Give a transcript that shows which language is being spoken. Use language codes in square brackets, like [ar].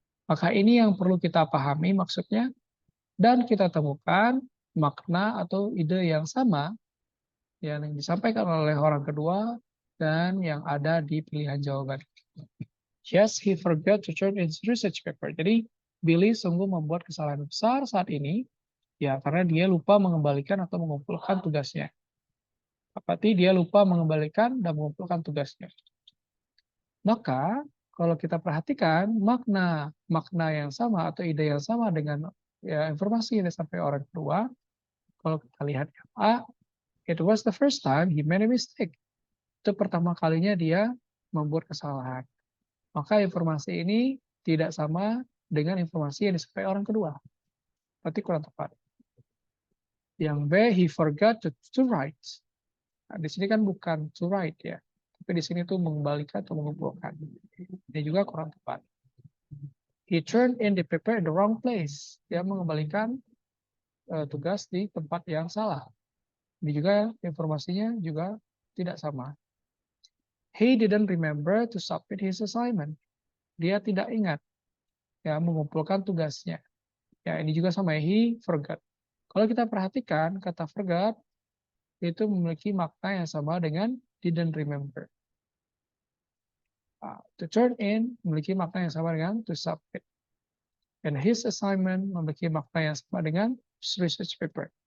[id] Maka ini yang perlu kita pahami maksudnya, dan kita temukan makna atau ide yang sama yang disampaikan oleh orang kedua dan yang ada di pilihan jawaban. [en] Yes, he forgot to turn in his research paper. [id] Jadi, Billy sungguh membuat kesalahan besar saat ini, ya karena dia lupa mengembalikan atau mengumpulkan tugasnya. Berarti dia lupa mengembalikan dan mengumpulkan tugasnya. Maka, kalau kita perhatikan, makna yang sama atau ide yang sama dengan ya, informasi yang disampaikan orang kedua, kalau kita lihat yang A, [en] it was the first time he made a mistake. [id] Itu pertama kalinya dia membuat kesalahan. Maka informasi ini tidak sama dengan informasi yang disampaikan orang kedua. Berarti kurang tepat. Yang B, [en] he forgot to write. [id] Nah, di sini kan bukan to write ya. Tapi di sini tuh mengembalikan atau mengumpulkan. Ini juga kurang tepat. [en] He turned in the paper in the wrong place. [id] Dia mengembalikan tugas di tempat yang salah. Ini juga informasinya juga tidak sama. [en] He didn't remember to submit his assignment. [id] Dia tidak ingat ya mengumpulkan tugasnya. Ya, ini juga sama, [en] he forgot. [id] Kalau kita perhatikan, kata forgot itu memiliki makna yang sama dengan didn't remember. To turn in memiliki makna yang sama dengan to submit. And his assignment memiliki makna yang sama dengan research paper.